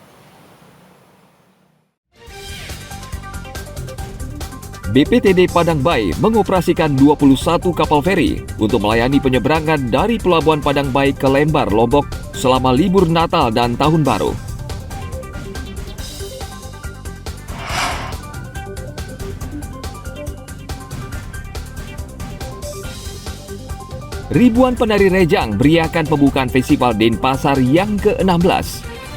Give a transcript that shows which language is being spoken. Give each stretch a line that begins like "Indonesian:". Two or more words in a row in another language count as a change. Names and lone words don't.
Indonesian: BPTD Padang Bayi mengoperasikan 21 kapal feri untuk melayani penyeberangan dari Pelabuhan Padang Bayi ke Lembar, Lombok selama libur Natal dan Tahun Baru. Ribuan penari rejang beriakan pembukaan Festival Denpasar yang ke-16.